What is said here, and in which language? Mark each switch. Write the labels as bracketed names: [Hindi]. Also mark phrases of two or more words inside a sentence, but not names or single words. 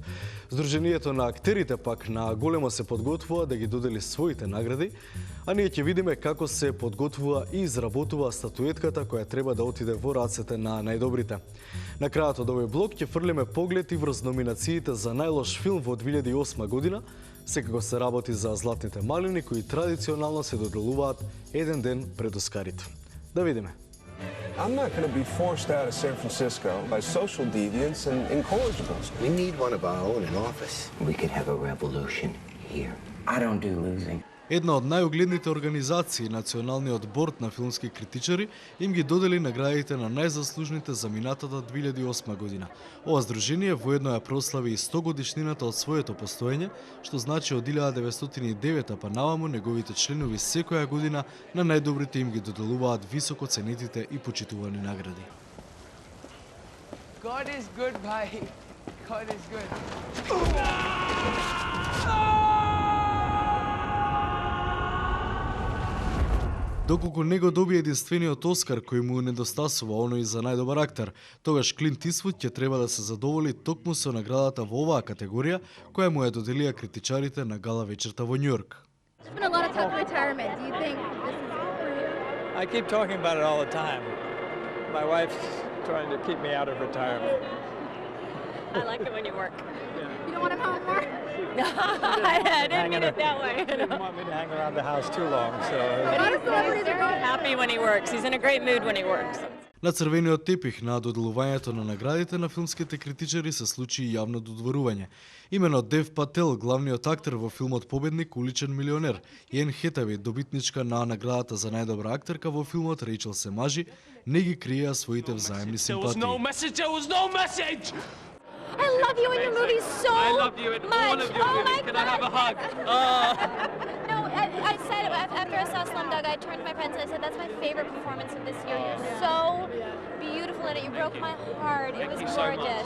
[Macedonian] Сдруженијето на актерите пак на големо се подготвува да ги додели своите награди, а ние ќе видиме како се подготвува и изработува статуетката која треба да отиде во рацете на најдобрите. На крајот од овој блок ќе фрлиме поглед и врз номинациите за најлош филм во 2008 година. Секако се работи за Златните малини кои традиционално се доделуваат еден ден пред Оскарите. Да видиме. [English] I'm not going to be forced out of San Francisco by social deviants and incorrigibles. We need one of our own in office. We could have a revolution here. I don't do losing. [Macedonian] Една од најогледните организации, Националниот борд на филмски критичари, им ги додели наградите на најзаслужните за минатата 2008 година. Ова здружение воедно ја прослави и 100 годишнината од своето постоење, што значи од 1909 па наваму неговите членови секоја година на најдобрите им ги доделуваат високо ценетите и почитувани награди. [English] God is good, bhai. God is good. [Macedonian] Доколку не го доби единствениот Оскар кој му недостасува оној за најдобар актер, тогаш Клинт Иствуд ќе треба да се задоволи токму со наградата во оваа категорија, која му ја доделија критичарите на гала вечерта во Њујорк. [English] I keep talking about it all the time. My wife's trying to keep me out of retirement. I like it when you work. Yeah. You don't want to come home more? I didn't mean it that way. He didn't want me to hang around the house too long, so... But he's very happy when he works. He's in a great mood when he works. [Macedonian] На црвениот тепих на доделувањето на наградите на филмските критичари се случи и јавно додворување. Имено Дев Пател, главниот актер во филмот Победник, уличен милионер, и Ен Хетави, добитничка на наградата за најдобра актерка во филмот Рейчел се мажи, не ги криеа своите взаемни симпатии. [English] I love you in your movies so much. I love you in all of your movies. Can I have a hug? No, I said after I saw Slumdog, I turned to my friends and I said, "That's my favorite performance of this year. You're so beautiful in it. You broke my heart. It was gorgeous."